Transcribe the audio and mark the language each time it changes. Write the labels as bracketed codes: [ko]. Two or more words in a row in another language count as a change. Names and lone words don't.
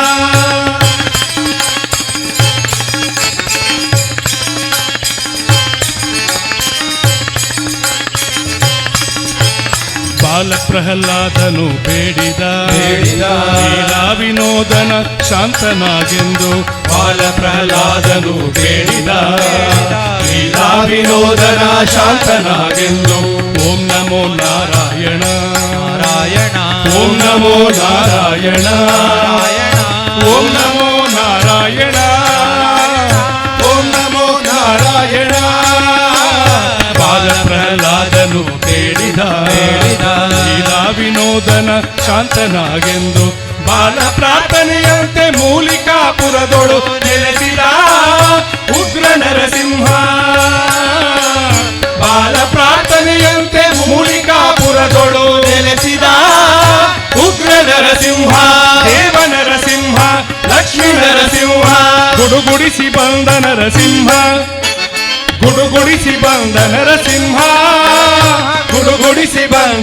[kn] ಬಾಲ ಪ್ರಹ್ಲಾದನು ಬೇಡಿದ ಲೀಲಾ ವಿನೋದನ ಶಾಂತನಾಗೆಂದು ಬಾಲ ಪ್ರಹ್ಲಾದನು ಬೇಡಿದ ಲೀಲಾ ವಿನೋದನ ಶಾಂತನಾಗೆಂದು [sa] ಓಂ ನಮೋ ನಾರಾಯಣ ನಾರಾಯಣ ಓಂ ನಮೋ ನಾರಾಯಣ ಓಂ ನಮೋ ನಾರಾಯಣ ಓಂ ನಮೋ ನಾರಾಯಣ [kn] ಬಾಲ ಪ್ರಹ್ಲಾದನು ಬೇಡಿದ ಲೀಲಾ ವಿನೋದನ ಶಾಂತನಾಗೆಂದು ಬಾಲ ಪ್ರಾರ್ಥನೆಯಂತೆ ಮೂಲಿಕಾಪುರದೊಳು ನೆಲೆಸಿದ ಉಗ್ರ ನರಸಿಂಹ ಬಾಲ ಪ್ರಾರ್ಥನೆಯಂತೆ ಮೂಲಿಕಾಪುರದೊಳು ನೆಲೆಸಿದ ಉಗ್ರ ನರಸಿಂಹ ದೇವ ನರಸಿಂಹ ಲಕ್ಷ್ಮೀ ನರಸಿಂಹ ಗುಡುಗುಡಿಸಿ ಬಂದ ನರಸಿಂಹ ಗುಡುಗುಡಿಸಿ ಬಂದ ನರಸಿಂಹ ಗುಡುಗುಡಿಸಿ ಬಂದ